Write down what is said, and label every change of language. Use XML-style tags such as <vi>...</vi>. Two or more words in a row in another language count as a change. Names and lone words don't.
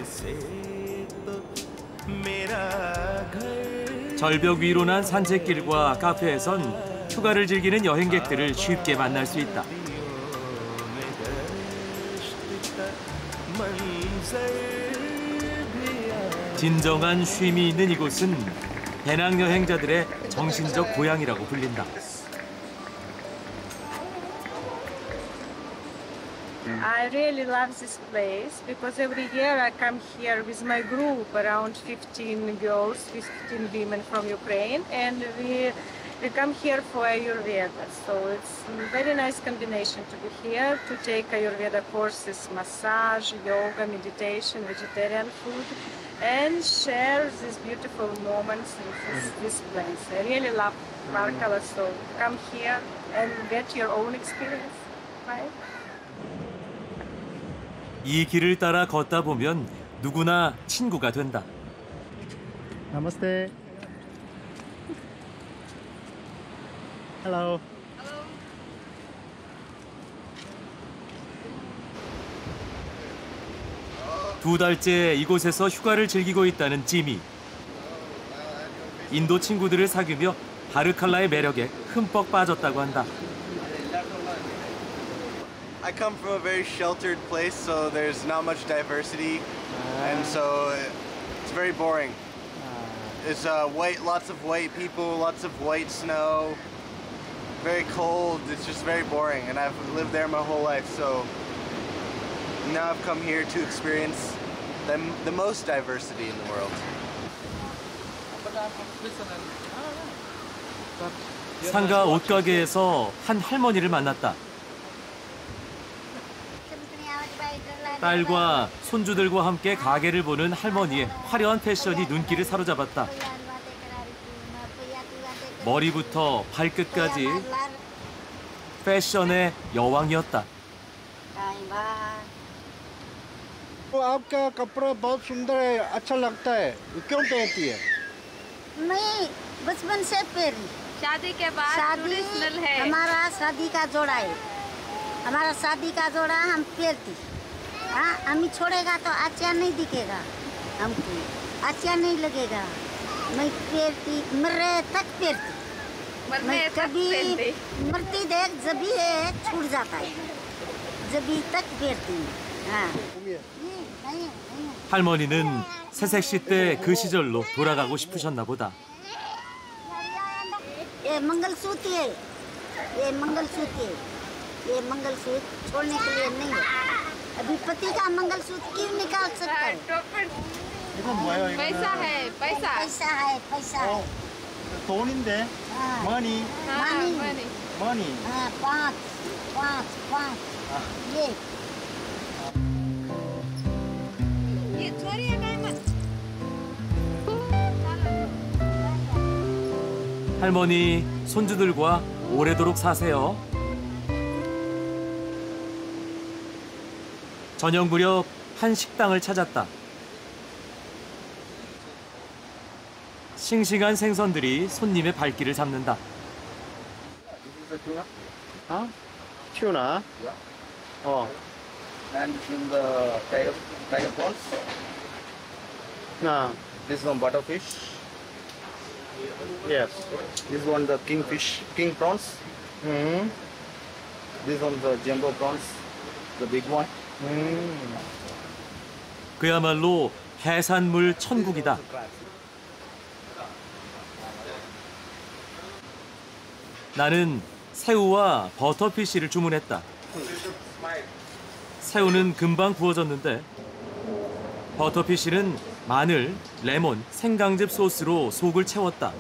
<ko>절벽 위로 난 산책길과 카페에선 휴가를 즐기는 여행객들을 쉽게 만날 수 있다. 진정한 쉼이 있는 이곳은 배낭여행자들의 정신적 고향이라고 불린다.</ko> <en>I really love this place because every year I come here with my group, around 15 girls, 15 women from Ukraine, and we come here for Ayurveda. So it's a very nice combination to be here, to take Ayurveda courses, massage, yoga, meditation, vegetarian food, and share these beautiful moments in this place. I really love Varkala, so come here and get your own experience, right?</en> <ko>이 길을 따라 걷다 보면 누구나 친구가 된다.</ko> <en>Namaste. Hello.</en> <ko>두 달째 이곳에서 휴가를 즐기고 있다는 지미. 인도 친구들을 사귀며 바르칼라의 매력에 흠뻑 빠졌다고 한다.</ko> <en>I come from a very sheltered place, so there's not much diversity, and so it's very boring. It's lots of white people, lots of white snow, very cold. It's just very boring, and I've lived there my whole life, so now I've come here to experience the most diversity in the world.</en> <ko>상가 옷가게에서 한 할머니를 만났다. 딸과 손주들과 함께 가게를 보는 할머니의 화려한 패션이 눈길을 사로잡았다. 머리부터 발끝까지 패션의 여왕이었다.</ko> <hi>आपका कपड़ा बहुत सुंदर है, अच्छा लगता है, क्यों पहनती है? नहीं, बचपन से पहनी। शादी के बाद ट्रेडिशनल है। हमारा शादी का जोड़ा है, हमारा शादी का जोड़ा हम पहनती। हाँ, हमें छोड़ेगा तो अच्छा नहीं दिखेगा, हमको अच्छा नहीं लगेगा। मैं पहनती, मरे तक पहनती। मैं कभी मरती देख जब ये छूट जाता है, जब तक पहनती। हाँ।</hi> <ko>할머니는 새색시 때 그 시절로 돌아가고 싶으셨나 보다.</ko> <hi>ये मंगलसूत्र है, ये मंगलसूत्र है, ये मंगलसूत्र छोड़ने के लिए नहीं है। अभी पति का मंगलसूत्र क्यों निकाल सकता है? पैसा है, पैसा। पैसा है, पैसा है।</hi> <ko>돈인데,</ko> <en>money. money. money.</en> <hi>हाँ, पाँच, ये</hi> <ko>할머니, 손주들과 오래도록 사세요. 저녁 무렵 한 식당을 찾았다. 싱싱한 생선들이 손님의 발길을 잡는다.</ko> <en>the tuna. Huh? Tuna? Yeah. Oh. And in the tiger prawns. No. This one butterfish. Yes. This one the kingfish, king prawns. Hmm. This one the jumbo prawns, the big one.</en> <ko>그야말로 해산물 천국이다. 나는 새우와 버터피쉬를 주문했다. 새우는 금방 구워졌는데 버터피쉬는 마늘, 레몬, 생강즙 소스로 속을 채웠다.</ko>